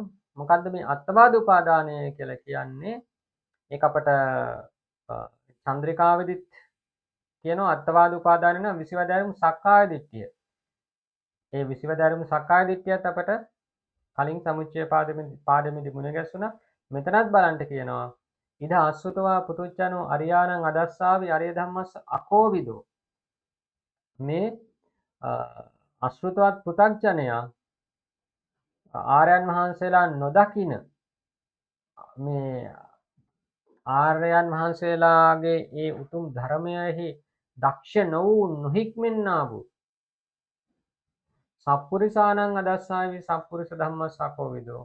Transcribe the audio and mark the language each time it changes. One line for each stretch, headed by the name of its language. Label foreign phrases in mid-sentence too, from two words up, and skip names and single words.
Sinhala: මොකද්ද මේ අත්වාද උපාදානය කියලා කියන්නේ? ඒක අපට චන්ද්‍රිකාවෙදිත් කියනවා අත්වාද උපාදානය නම් විසිවැදෑරුම් සක්කාය දිට්ඨිය. ඒ විසිවැදෑරුම් සක්කාය දිට්ඨියත් අපට කලින් සමුච්චය පාඩමේදී මුණ ගැසුණා. මෙතනත් බලන්න කියනවා
Pali: ඉද අසුතවා පුතුච්චනෝ අරියාණං අදස්සාවි අරිය ධම්මස්ස අකෝවිදෝ.
Sinhala: මේ අසෘතවත් පුතග්ජනයා ආර්යයන් වහන්සේලා නොදකින මේ ආර්යයන් වහන්සේලාගේ ඒ උතුම් ධර්මයෙහි දක්ෂ නොවූ නොහික්මෙන්නා වූ
Pali: සප්පුරිසානං අදස්සාවි සප්පුරිස ධම්මස්සකෝවිදෝ.